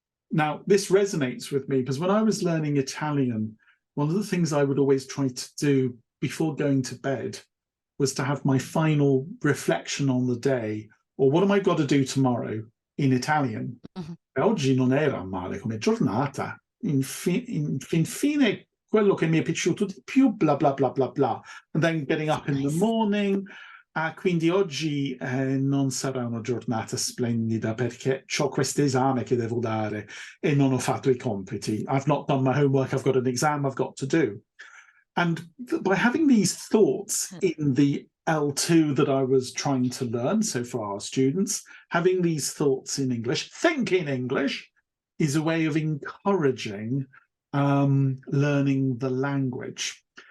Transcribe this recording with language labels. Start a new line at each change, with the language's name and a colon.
English: Now, this resonates with me because when I was learning Italian, one of the things I would always try to do before going to bed was to have my final reflection on the day, or what am I got to do tomorrow in Italian?
Italian: Oggi non era male come giornata. Fin fine quello che mi è piaciuto di più, blah, blah, blah, blah, blah.
English: And then getting up in the Nice. morning.
Italian: Quindi oggi non sarà una giornata splendida perché ho questo esame che devo dare e non ho fatto i compiti.
English: I've not done my homework. I've got an exam I've got to do. And by having these thoughts in the L2 that I was trying to learn, so for our students, having these thoughts in English, think in English, is a way of encouraging learning the language.